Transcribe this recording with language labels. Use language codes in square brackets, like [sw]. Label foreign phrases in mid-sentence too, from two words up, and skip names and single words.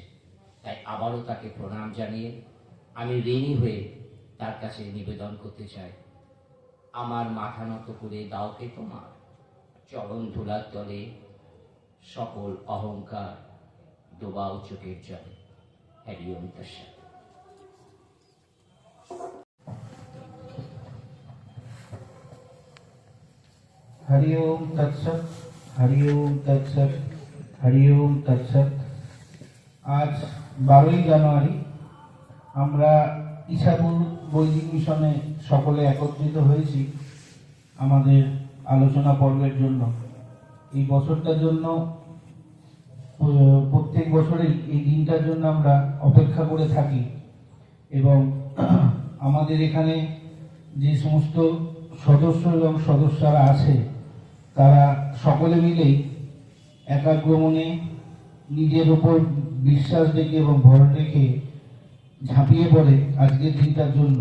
[bn] তাই আবারও তাকে প্রণাম জানিয়ে আমি ঋণী হয়ে তার কাছে নিবেদন করতে চাই, আমার মাথা নত করে দাওকে তোমার চরণ ধুলার তলে, সকল অহংকার ডোবাও চোখের জলে। [sa] হরি ওম তৎসৎ। हरि ओम तत्सत, हरि ओम तत्सत, हरि ओम तत्सत। [bn] आज 12ই জানুয়ারি আমরা ইছাপুর বৈদিক মিশনে সকলে একত্রিত হয়েছি আমাদের আলোচনা পর্বের জন্য। এই বছরটার জন্য, প্রত্যেক বছরেই এই দিনটার জন্য আমরা অপেক্ষা করে থাকি এবং আমাদের এখানে যে সমস্ত সদস্য এবং সদস্যরা আছে, তারা সকলে মিলেই একাগ্রমনে নিজের উপর বিশ্বাস রেখে এবং ভর রেখে ঝাঁপিয়ে পড়ে আজকের দিনটার জন্য।